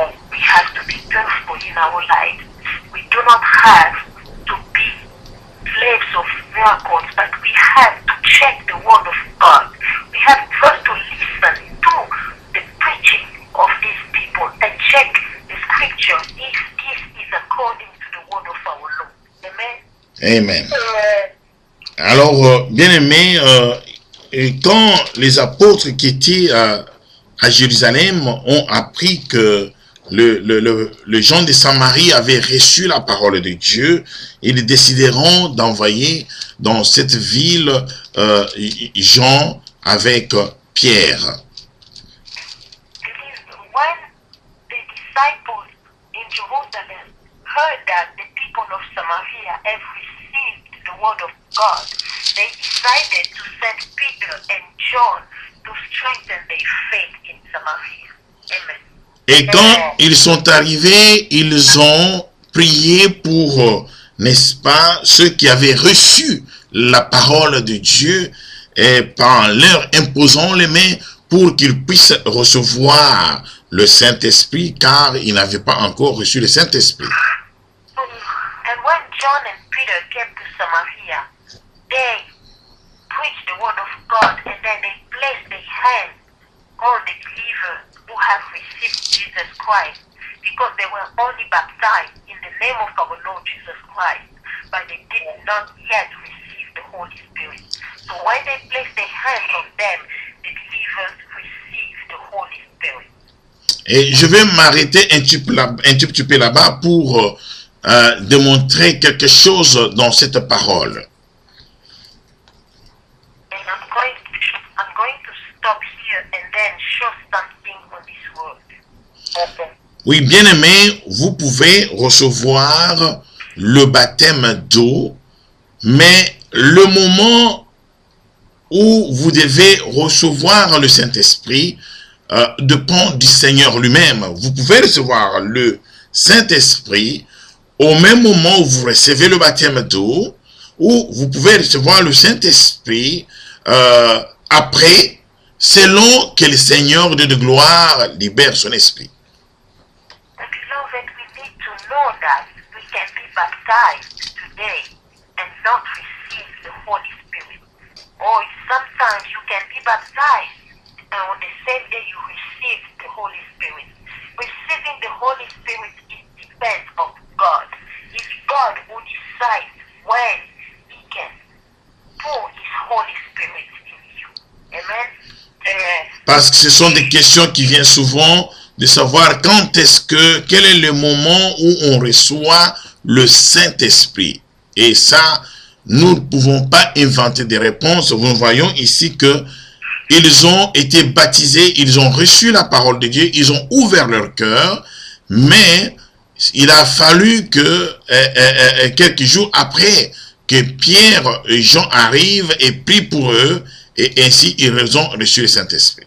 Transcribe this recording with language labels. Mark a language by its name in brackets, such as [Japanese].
[English] We have to be careful in our life. We do not have to be slaves of miracles, but we have to check the word of God. We have first to listen to the preaching of these people and check the scripture if this is according to the word of our Lord. Amen. Amen. [French] Alors, bien-aimés, quand les apôtres qui étaient à Jérusalem ont appris que les gens de Samarie avaient reçu la parole de Dieu, ils décideront d'envoyer dans cette ville Jean avec Pierre. [English] When the disciples in Jerusalem heard that the people of Samaria have received the word of God, they decided to send Peter and John to strengthen their faith in Samaria. Amen. [French] Et quand ils sont arrivés, ils ont prié pour n'est-ce pas, ceux qui avaient reçu la parole de Dieu, et par leur imposant les mains pour qu'ils puissent recevoir le Saint-Esprit, car ils n'avaient pas encore reçu le Saint-Esprit. [English] And when John and Peter came to Samaria, they preached the word of God, and then they placed their hands on the believers who have received Jesus Christ, because they were only baptized in the name of our Lord Jesus Christ, but they did not yet receive the Holy Spirit. So when they placed their hands on them, the believers received the Holy Spirit. [French] Et je vais m'arrêter un petit peu là-bas pour démontrer quelque chose dans cette parole. [English] And I'm going to stop here and then show something on this word. Okay. [French] Oui, bien-aimés, vous pouvez recevoir le baptême d'eau, mais le moment où vous devez recevoir le Saint-Esprit dépend du Seigneur lui-même. Vous pouvez recevoir le Saint-Esprit au même moment où vous recevez le baptême d'eau, ou vous pouvez recevoir le Saint-Esprit après, selon que le Seigneur de gloire libère son esprit. [English] Beloved, we need to know that we can be baptized today and not receive the Holy Spirit. Or sometimes you can be baptized and on the same day you receive the Holy Spirit. Receiving the Holy Spirit depends on God. It's God who decides when He can pour His Holy Spirit in you. Amen? [French] Parce que ce sont des questions qui viennent souvent de savoir quel est le moment où on reçoit le Saint-Esprit. Et ça, nous ne pouvons pas inventer des réponses. Nous voyons ici que ils ont été baptisés, ils ont reçu la parole de Dieu, ils ont ouvert leur cœur, mais il a fallu que quelques jours après que Pierre et Jean arrivent et prient pour eux, et ainsi ils ont reçu le Saint-Esprit.